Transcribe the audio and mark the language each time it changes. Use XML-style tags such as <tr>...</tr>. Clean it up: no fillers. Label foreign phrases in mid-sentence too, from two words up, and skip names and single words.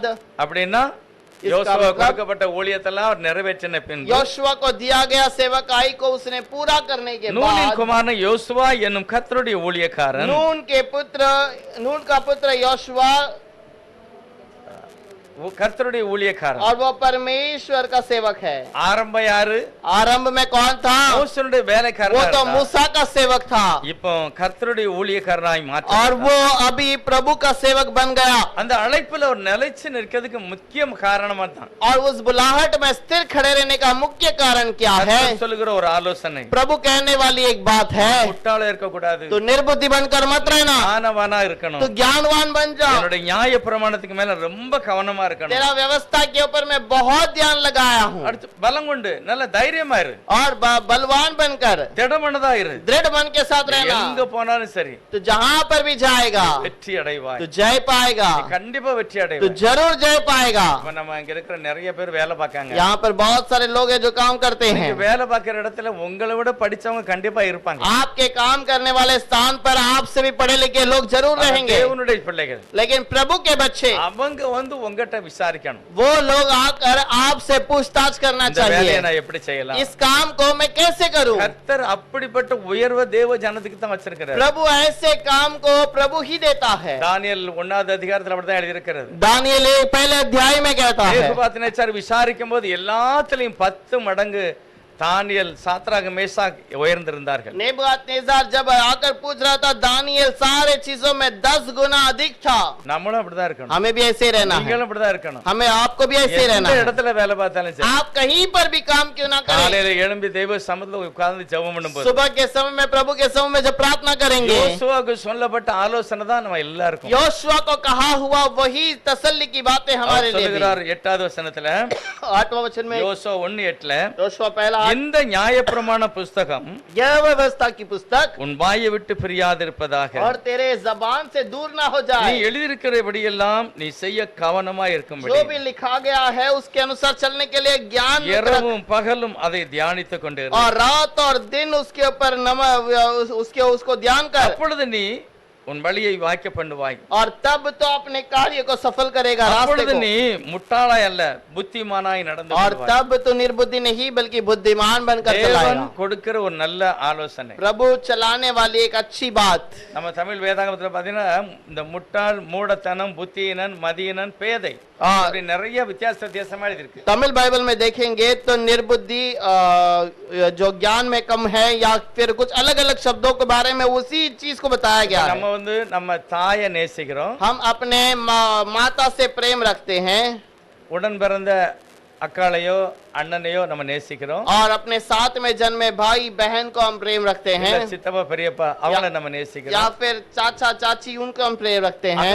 <ta>அப்படின்னா யோசுவா கொடுக்கப்பட்ட ஊழியத்தெல்லாம் அவர் நிறைவேற்றின பின்பு,</ta> <hi>योशुआ को दिया गया सेवकाई को उसने पूरा करने के</hi> <ta>நூனின்</ta> <hi>बाद,</hi> <ta>குமாரன் யோசுவா என்னும் கர்த்தருடைய ஊழியக்காரன்</ta> <hi>नून का पुत्र योशुआ</hi> <ta>கர்த்தருடைய ஊழியக்காரன்,</ta> <hi>और वो परमेश्वर का सेवक है।</hi> <ta>ஆரம்ப யாரு?</ta> <hi>आरंभ में कौन था?</hi> <ta>மோசேனுடைய</ta> <hi>वो</hi> <ta>வேலைக்காரன்.</ta> <hi>तो मूसा का सेवक था</hi> <ta>இப்போ கர்த்தருடைய ஊழியக்காரனாய்</ta> <hi>और</hi> <ta>மாற்ற</ta> <hi>वो अभी प्रभु का सेवक बन गया।</hi> <ta>அந்த அழைப்புல ஒரு நிலைச்சு நிற்கிறதுக்கு முக்கிய காரணமா தான்</ta> <hi>और उस बुलाहट में स्थिर खड़े रहने का मुख्य कारण क्या है?</hi> <ta>கர்த்தர் சொல்லுகிற ஒரு ஆலோசனை,</ta> <hi>प्रभु कहने वाली एक बात है,</hi> <ta>முட்டாளா இருக்க கூடாது,</ta> <hi>तो निर्बुद्धि बनकर मत रहना,</hi> <ta>ஞானவானா இருக்கணும்.</ta> <hi>तो ज्ञानवान बन जाओ।</hi> <ta>என்னுடைய நியாய பிரமாணத்துக்கு மேல ரொம்ப கவனமா இருக்கணும்.</ta> <hi>तेरा व्यवस्था के ऊपर मैं बहुत ध्यान लगाया हूँ।</hi> <ta>அடுத்து பலம் கொண்டு நல்ல தைரியமா இரு,</ta> <hi>और बलवान बनकर</hi> <ta>திடமனதா இரு,</ta> <hi>दृढ़ मन के साथ रहना।</hi> <ta>எங்க போனாலும் சரி</ta> <hi>तो जहाँ पर भी जाएगा</hi> <ta>வெற்றி அடைவாய்,</ta> <hi>तो जय पाएगा,</hi> <ta>நீ கண்டிப்பா வெற்றி</ta> <hi>तो</hi> <ta>அடைவாய்.</ta> <hi>जरूर जय पाएगा।</hi> <ta>இப்ப நம்ம இங்க இருக்கிற நிறைய பேர் வேலை பார்க்காங்க.</ta> <hi>यहाँ पर बहुत सारे लोग हैं जो काम करते</hi> <ta>நீங்க</ta> <hi>हैं।</hi> <ta>வேலை பார்க்கிற இடத்துல உங்களை விட படிச்சவங்க கண்டிப்பா இருப்பாங்க.</ta> <hi>आपके काम करने वाले स्थान पर आपसे भी पढ़े लिखे लोग जरूर</hi> <ta>ஆனா</ta> <hi>रहेंगे,</hi> <ta>தேவனுடைய பிள்ளைகள்</ta> <hi>लेकिन प्रभु के बच्चे</hi> <ta>அவங்க உங்ககிட்ட விசாரிக்கணும்,</ta> <hi>वो लोग आकर आपसे पूछताछ करना</hi> <ta>இந்த வேலையை</ta> <hi>चाहिए,</hi> <ta>நான் எப்படி செய்யலாம்.</ta> <hi>इस काम को मैं कैसे करूं?</hi> <ta>கர்த்தர் அப்படிப்பட்ட உயர்வ தேவ ஜனத்துக்கு தான் வச்சிருக்கிறார்.</ta> <hi>प्रभु ऐसे काम को प्रभु ही देता है।</hi> <ta>தானியேல் 1வது அதிகாரத்துல அப்படிதான் எழுதி இருக்கிறது.</ta> <hi>दानियेल पहले अध्याय में कहता है,</hi> <ta>நேபுகாத்நேச்சார் விசாரிக்கும் போது எல்லாத்துலயும் 10 மடங்கு தானியேல் சாத்ராக் மேஷாக் உயர்ந்திருந்தார்கள்.</ta> <hi>नेबूकदनेस्सर जब आकर पूछ रहा था, दानियेल सारे चीजों में 10 गुना अधिक था।</hi> <ta>நம்மளும் அப்படிதான் இருக்கணும்,</ta> <hi>हमें भी ऐसे रहना है,</hi> <ta>நீங்களும் அப்படிதான் இருக்கணும்.</ta> <hi>हमें आपको भी ऐसे रहना</hi> <ta>எந்த</ta> <hi>है।</hi> <ta>இடத்துல வேலை பார்த்தாலும் சரி,</ta> <hi>आप कहीं पर भी काम क्यों ना करें,</hi> <ta>காலையில எழும்பி தெய்வ சமூகத்துல உட்கார்ந்து ஜெபம் பண்ணும்போது</ta> <hi>सुबह के समय में प्रभु के समय में जब प्रार्थना करेंगे,</hi> <ta>யோசுவாவுக்கு சொல்லப்பட்ட ஆலோசனை தான் நம்ம எல்லாருக்கும்.</ta> <hi>योशुआ को कहा हुआ वही तसल्ली की बातें हमारे लिए भी।</hi> <ta>சொல்லுகிறார் 8வது வசனத்துல,</ta> <hi>8वां वचन में</hi> <ta>யோசுவா 1:8ல,</ta> <hi>योशुआ पहला,</hi> <ta>இந்த நியாயப்பிரமாண புஸ்தகம்</ta> <hi>यह व्यवस्था की पुस्तक</hi> <ta>உன் வாயை விட்டு பிரியாதிருப்பதாக,</ta> <hi>और तेरे जबान से दूर ना हो</hi> <ta>நீ</ta> <hi>जाए।</hi> <ta>எழுதியிருக்கிறபடியெல்லாம் நீ செய்ய கவனமா இருக்கும்படி</ta> <hi>जो भी लिखा गया है उसके अनुसार चलने के लिए ज्ञान में रख,</hi> <ta>இரவும் பகலும் அதை தியானித்துக் கொண்டு இரு.</ta> <hi>और रात और दिन उसके ऊपर उसको ध्यान कर,</hi> <ta>அப்பொழுது நீ உன் வழியை வாய்க்க பண்ணுவாய்.</ta> <hi>और तब तो अपने कार्य को सफल करेगा, रास्ते</hi> <ta>அப்பொழுது</ta> <hi>को।</hi> <ta>நீ முட்டாளாய் அல்ல புத்திமானாய் நடந்து</ta> <hi>और</hi> <ta>கொள்வாய்.</ta> <hi>तब तो निर्बुद्धि नहीं बल्कि बुद्धिमान बनकर</hi> <ta>தேவன்</ta> <hi>चलाएगा।</hi> <ta>கொடுக்கிற ஒரு நல்ல ஆலோசனை.</ta> <hi>प्रभु चलाने वाली एक अच्छी बात।</hi> <ta>நம்ம தமிழ் வேதாகமத்துல பாத்தீங்கன்னா இந்த முட்டாள், மூடத்தனம், புத்தியினன், மதியினன், பேதை அப்படி நிறைய வித்தியாசமா இருக்கு.</ta> <hi>तमिल बाइबल में देखेंगे तो निर्बुद्धि जो ज्ञान में कम है, या फिर कुछ अलग अलग शब्दों के बारे में उसी चीज को बताया गया है।</hi> <ta>நம்ம வந்து நம்ம தாயை நேசிக்கிறோம்,</ta> <hi>हम अपने माता से प्रेम रखते हैं,</hi> <ta>உடன் பிறந்த அக்காளையோ அண்ணனையோ நம்ம நேசிக்கிறோம்,</ta> <hi>और अपने साथ में जन्मे भाई बहन को हम प्रेम रखते</hi> <ta>இல்ல</ta> <hi>हैं,</hi> <ta>சித்தப்பா பெரியப்பா அவங்கள நம்ம</ta> <hi>या</hi> <ta>நேசிக்கிறோம்,</ta> <hi>फिर चाचा चाची उनको हम प्रेम रखते हैं,</hi>